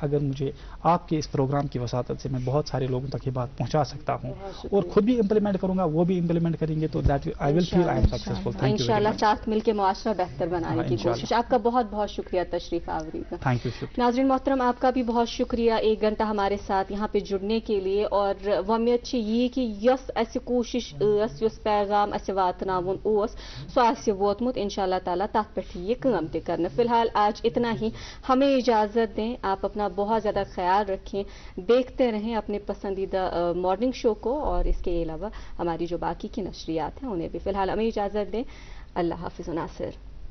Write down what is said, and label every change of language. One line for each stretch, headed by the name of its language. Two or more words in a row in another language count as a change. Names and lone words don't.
Urdu: اگر مجھے آپ کے اس پروگرام کی وساطت سے میں بہت سارے لوگوں تک یہ بات پہنچا سکتا ہوں اور خود بھی امپلیمنٹ کروں گا, وہ بھی امپلیمنٹ کریں گے, تو
English: that I will feel I am successful.
Urdu: انشاءاللہ ساتھ مل کے معاشرہ بہتر بنانے کی کوشش. آپ کا بہت بہت شکریہ تشریف آوری کا.
English: thank you.
Urdu: ناظرین محترم, آپ کا بھی بہت شکریہ 1 گھنٹہ ہمارے ساتھ یہاں پہ جڑنے کے لیے.
Kashmiri: اور ومید یہ کہ یس اسہ کوشش یس پیغام اسہ واتناون سو آسہِ ووتمت
Arabic: انشاءاللہ تعالیٰ
Kashmiri: تات پہ یہ کام تہ کرنا.
Urdu: فی الحال آج اتنا ہی, ہمیں اجازت دیں. آپ اپنا بہت زیادہ خیال رکھیں, دیکھتے رہیں اپنے پسندیدہ
English: morning show
Urdu: کو, اور اس کے علاوہ ہماری جو باقی کی نشریات ہیں انہیں بھی. فی الحال ہمیں اجازت دیں. اللہ حافظ. ناصر.